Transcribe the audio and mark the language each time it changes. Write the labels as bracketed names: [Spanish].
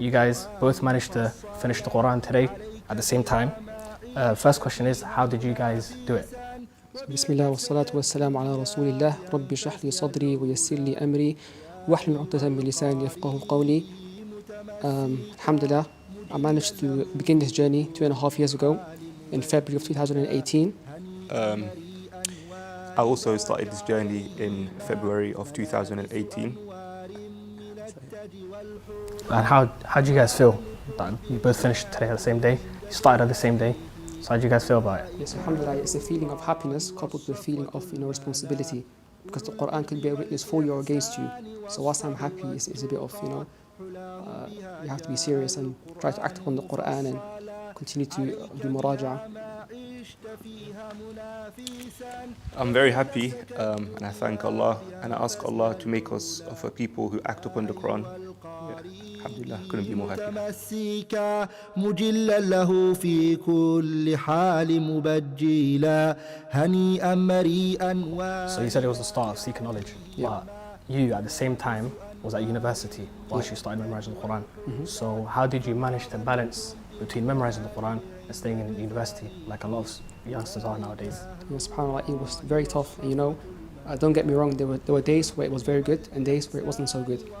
[English] You guys both managed to finish the Quran today at the same time. First question is, how did you guys do it? [Arabic] بسم الله والصلاة والسلام على رسول الله رب اشرح لي صدري ويسر لي أمري واحلل عقدة من لساني يفقهوا قولي. [English] Alhamdulillah, I managed to begin this journey 2.5 years ago in February of 2018. I also started this journey in February of 2018. And how did you guys feel? You both finished today on the same day. You started on the same day. So how did you guys feel about it? Yes, alhamdulillah, it's a feeling of happiness coupled with a feeling of responsibility, because the Quran could be a witness for you or against you. So whilst I'm happy, it's a bit of you have to be serious and try to act upon the Quran and continue to do muraja. I'm very happy and I thank Allah and I ask Allah to make us of a people who act upon the Quran. Alhamdulillah, couldn't be more happy. [Arabic] متمسكا مجلا له في كل حال مبجلا هنيئا مريئا [English] So you said it was the start of seeking knowledge, but you at the same time was at university whilst you started memorizing the Quran. So how did you manage to balance between memorizing the Quran and staying in university like a lot of youngsters are nowadays? SubhanAllah, it was very tough. And, don't get me wrong, there were days where it was very good and days where it wasn't so good.